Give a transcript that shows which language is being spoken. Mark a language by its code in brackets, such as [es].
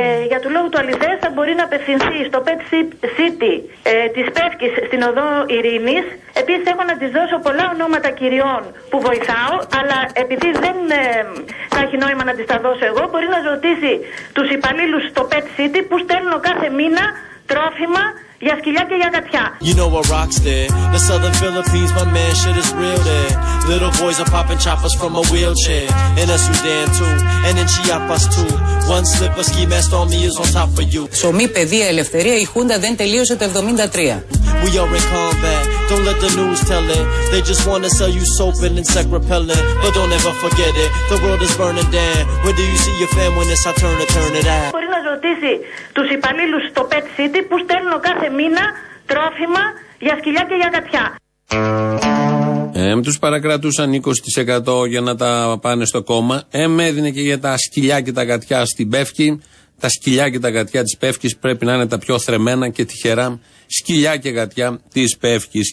[el] Για του λόγου του Αλιδέ θα μπορεί να απευθυνθεί στο Pet City της Πεύκης στην Οδό Ειρήνης. Επίσης έχω να της δώσω πολλά ονόματα κυριών που βοηθάω, αλλά επειδή δεν θα έχει νόημα να της τα δώσω εγώ, μπορεί να ρωτήσει τους υπαλλήλους στο Pet City που στέλνω κάθε μήνα τρόφιμα για σκυλιά και για γατιά. [en] You know what rocks there, the southern Philippines, my man, shit is real there. Little boys are popping choppers from a wheelchair. In a Sudan too, and in Chiapas too. One slip of ski mask on me is on top of you. [el] Ψωμί, παιδεία, ελευθερία, η Χούντα δεν τελείωσε το 73. [en] We are in combat, don't let the news tell it. They just wanna sell you soap and insect repellent. But don't ever forget it, the world is burning down. Where do you see your fam when it's our turn to turn it out? [el] Μπορεί να ρωτήσει τους υπαλλήλους στο Pet City που στέλνω κάθε μήνα τρόφιμα για σκυλιά και για γατιά. Τους παρακρατούσαν 20% για να τα πάνε στο κόμμα. Έδινε και για τα σκυλιά και τα γατιά στην Πεύκη. Τα σκυλιά και τα γατιά της Πεύκης πρέπει να είναι τα πιο θρεμένα και τυχερά σκυλιά και γατιά της Πεύκης.